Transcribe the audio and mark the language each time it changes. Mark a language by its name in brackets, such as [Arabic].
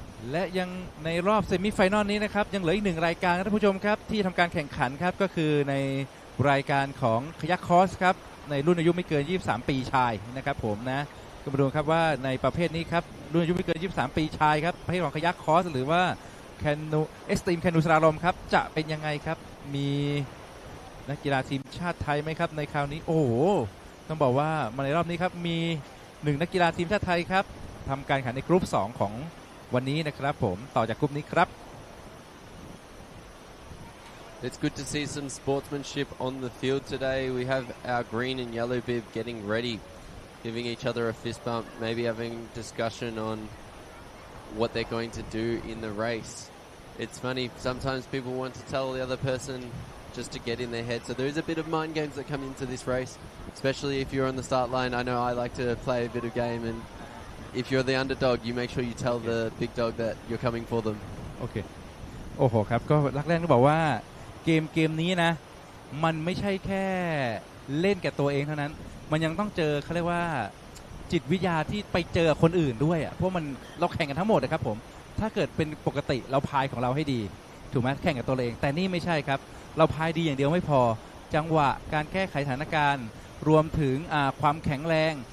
[Thai] และยังในรอบเซมิไฟนอลนี้นะครับยังเหลืออีก1รายการท่านผู้ชมครับที่ทำการแข่งขันครับก็คือในรายการของคายักคอสครับในรุ่นอายุไม่เกิน23ปีชายนะครับผมนะก็มาดูครับว่าในประเภทนี้ครับรุ่นอายุไม่เกิน23ปีชายครับประเภทของคายักคอสหรือว่าแคนูเอ็กซ์ตรีมแคนูสลาลอมครับจะเป็นยังไงครับมี นักกีฬาทีมชาติไทยไหมครับในคราวนี้โอ้โหต้องบอกว่ามาในรอบนี้ครับมี1นักกีฬาทีมชาติไทยครับทำการแข่งขันในกรุ๊ป2ของวันนี้นะครับผมต่อจากกลุ่มนี้ครับ [English] It's good to see some sportsmanship on the field today. We have our green and yellow bib getting ready, giving each other a fist bump, maybe having discussion on what they're going to do in the race. It's funny, sometimes people want to tell the other person just to get in their head. So there is a bit of mind games that come into this race, especially if you're on the start line. I know I like to play a bit of game, and if you're the underdog, you make sure you tell the big dog that you're coming for them. [Thai] โอเคโอ้โหครับก็รักแรกต้องบอกว่าเกมนี้นะมันไม่ใช่แค่เล่นแก่ตัวเองเท่านั้นมันยังต้องเจอเขาเรียกว่าจิตวิทยาที่ไปเจอคนอื่นด้วยอ่ะเพราะมันเราแข่งกันทั้งหมดนะครับผมถ้าเกิดเป็นปกติเราพายของเราให้ดีถูกไหมแข่งกับตัวเองแต่นี่ไม่ใช่ครับเราพายดีอย่างเดียวไม่พอจังหวะการแก้ไขสถานการณ์รวมถึงความแข็งแรง